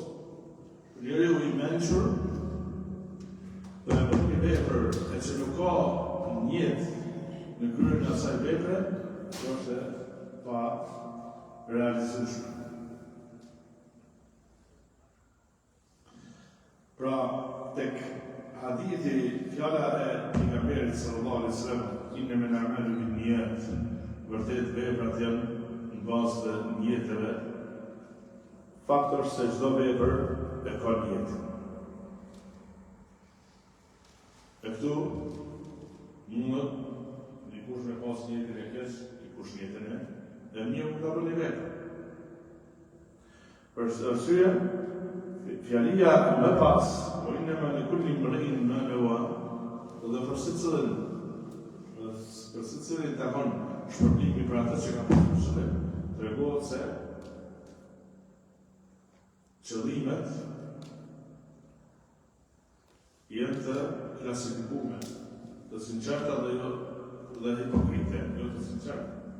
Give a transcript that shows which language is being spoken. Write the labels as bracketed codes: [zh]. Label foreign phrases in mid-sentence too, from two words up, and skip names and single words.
[sq] Njeriu i mençur dhe një vepër e që nuk ka niyet në kryen e asaj vepre, është pa realizueshme. Pra, tek hadithi, fjala e pejgamberit [ar] صلى الله عليه وسلم, إنما الأعمال بالنيات, [sq] vërtet veprat janë në bazë të niyeteve. Fakti është se çdo vepër e ka niyet. E këtu mund dikush me pas niyetën e keq, dikush niyetën e mirë ka bërë një vepër. Për arsye fjalia më pas, o [ar] إنما لكل امرئ ما نوى, [sq] dhe për secilin takon shpërblimi për atë që ka pasur qëllim, tregohet se qëllimet janë të klasifikuar, të sinqerta dhe hipokrite, jo të sinqerta.